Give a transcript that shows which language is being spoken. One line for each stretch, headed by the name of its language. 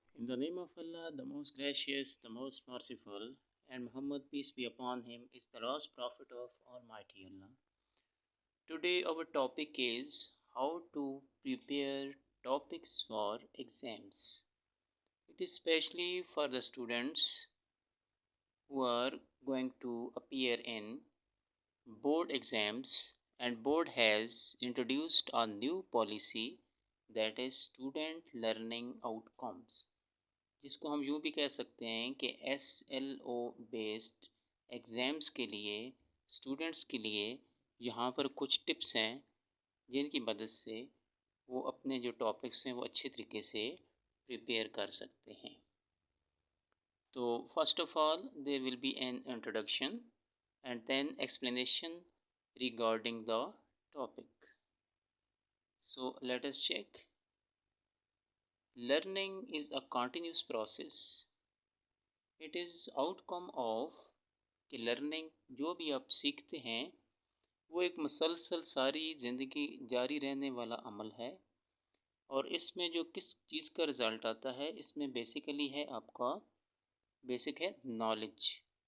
English: In the name of Allah, the most gracious, the most merciful, and Muhammad, peace be upon him, is the last prophet of Almighty Allah. Today, our topic is how to prepare topics for exams. It is especially for the students who are going to appear in board exams, and board has introduced a new policy, that is student learning outcomes,
Hindi: जिसको हम यूँ भी कह सकते हैं कि SLO based exams के लिए स्टूडेंट्स के लिए यहाँ पर कुछ टिप्स हैं जिनकी मदद से वो अपने जो टॉपिक्स हैं वो अच्छे तरीके से प्रिपेयर कर सकते हैं.
English: तो first of all there will be an introduction and then explanation regarding the topic. So let us check. Learning is a continuous process. It is outcome of
Hindi: कि learning जो भी आप सीखते हैं वो एक मुसलसल सारी ज़िंदगी जारी रहने वाला अमल है, और इसमें जो किस चीज़ का रिज़ल्ट आता है इसमें बेसिकली है आपका बेसिक है नॉलेज.